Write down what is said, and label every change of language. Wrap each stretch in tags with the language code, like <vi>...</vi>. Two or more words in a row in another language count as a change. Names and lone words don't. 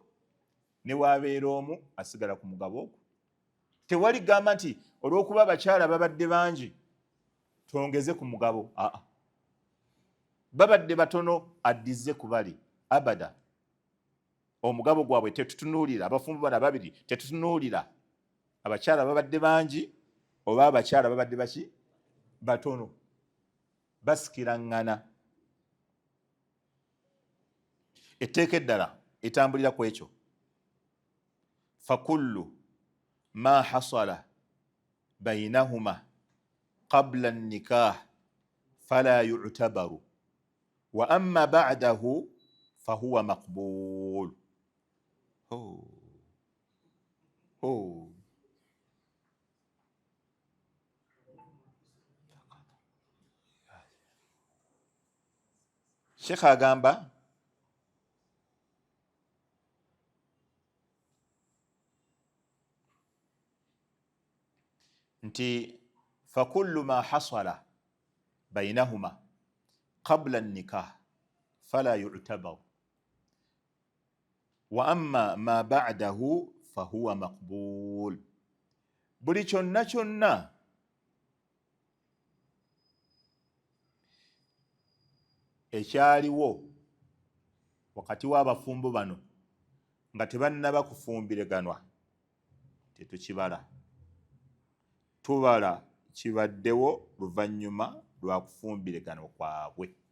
<lg>ne wabeera omu asigala ku mugabo ogwo tewali gamba nti olw'okuba abakyala babadde bangi twongeze ku mugabo babadde batono addize ku bali abada omugabo gwabwe tetutunuulira abafumbo bana babiri tetutunuulira abakyala babadde bangi oba abakyala babadde baki batono basikiraŋŋana etteeka eddala etambulira ku ekyo</lg> <ar>فكل ما حصل بينهما قبل نكاح فلا يعتبر وأما بعده فهو مقبول.</ar> <lg>Sheikh agamba nti</lg> <ar>فكل ما حصل بينهما قبل نكاح فلا يعتبر وأما ما بعده فهو مقبول.</ar> <lg>Buli kyonna kyonna ekyaliwo wakati w'abafumbo bano nga tebannaba kufumbireganwa tetukibala, tubala kibaddewo luvannyuma lwa kufumbiragano kwabwe.</lg>